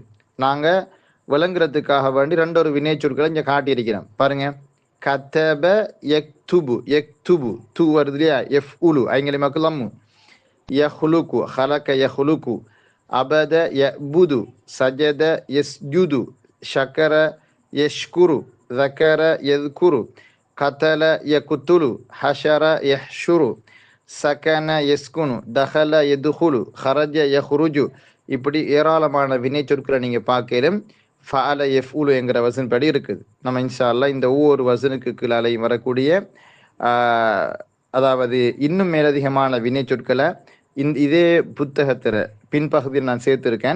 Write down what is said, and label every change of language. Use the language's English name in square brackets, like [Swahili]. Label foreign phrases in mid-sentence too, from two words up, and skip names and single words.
[Tamil] நாங்க விளங்குறதுக்காக வேண்டி 2 வினைச்சொற்களை இங்கே காட்டியிருக்கிறோம் பாருங்க. [Arabic] كتب يكتب، يكتب [Tamil] து வருது இல்லையா, [Arabic] யஃப்உலு ஐங்கலிமாக்கு லம்மு. يهلك، هلك يهلك. عبد يعبد، سجد يسجد، شكر يشكر, ذكر يذكر, قتل يقتل, حشر يحشر, سكن يسكن, دخل يدخل, خرج يخرج. [Tamil] இப்படி ஏராளமான வினைச்சொற்களை நீங்க பார்க்கலும் [Arabic] فعل يفعل [Tamil] என்கிற வசன் படி இருக்குது. நம்ம [Arabic] إن شاء الله [Tamil] இந்த ஒவ்வொரு வசனுக்கு கீழாலையும் வரக்கூடிய அதாவது இன்னும் மேலதிகமான வினைச்சொற்களை இதே புத்தகத்தில் பின்பகுதியில் நான் சேர்த்துருக்கேன்.